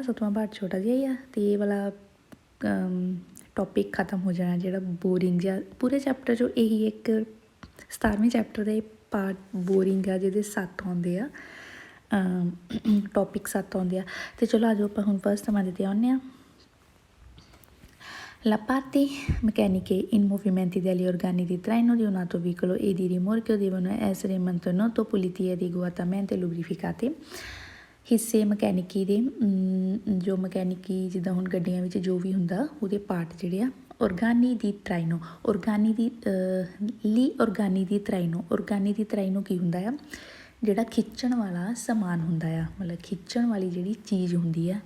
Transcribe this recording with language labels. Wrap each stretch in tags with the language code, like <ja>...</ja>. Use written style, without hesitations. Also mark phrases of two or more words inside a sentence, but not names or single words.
<pa>7ਵਾਂ ਪਾਰਟ ਛੋਟਾ ਜਿਹਾ ਹੀ ਆ ਅਤੇ ਇਹ ਵਾਲਾ ਟੋਪਿਕ ਖ਼ਤਮ ਹੋ ਜਾਣਾ ਜਿਹੜਾ ਬੋਰਿੰਗ ਜਿਹਾ ਪੂਰੇ ਚੈਪਟਰ 'ਚੋਂ। ਇਹੀ ਇੱਕ 17ਵੇਂ ਚੈਪਟਰ ਦੇ ਪਾਰਟ ਬੋਰਿੰਗ ਆ ਜਿਹਦੇ 7 ਆਉਂਦੇ ਆ, ਟੋਪਿਕ 7 ਆਉਂਦੇ ਆ। ਅਤੇ ਚਲੋ ਆਜੋ ਆਪਾਂ ਹੁਣ ਫਸਟ ਸਮਾਂ 'ਤੇ ਆਉਂਦੇ ਹਾਂ।</pa> <it>La parte meccaniche in movimenti degli organi di traino di un autovicolo e di rimorchio devono essere mantenuti puliti e adeguatamente lubrificati।</it> <pa>ਹਿੱਸੇ ਮਕੈਨਿਕੀ ਦੇ ਜੋ ਮਕੈਨਿਕੀ ਜਿੱਦਾਂ ਹੁਣ ਗੱਡੀਆਂ ਵਿੱਚ ਜੋ ਵੀ ਹੁੰਦਾ ਉਹਦੇ ਪਾਰਟ ਜਿਹੜੇ ਆ।</pa> <it>organi di traino, organi di organi di traino</it> <pa>ਕੀ ਹੁੰਦਾ ਆ? ਜਿਹੜਾ ਖਿੱਚਣ ਵਾਲਾ ਸਮਾਨ ਹੁੰਦਾ ਆ, ਮਤਲਬ ਖਿੱਚਣ ਵਾਲੀ ਜਿਹੜੀ ਚੀਜ਼ ਹੁੰਦੀ ਆ।</pa>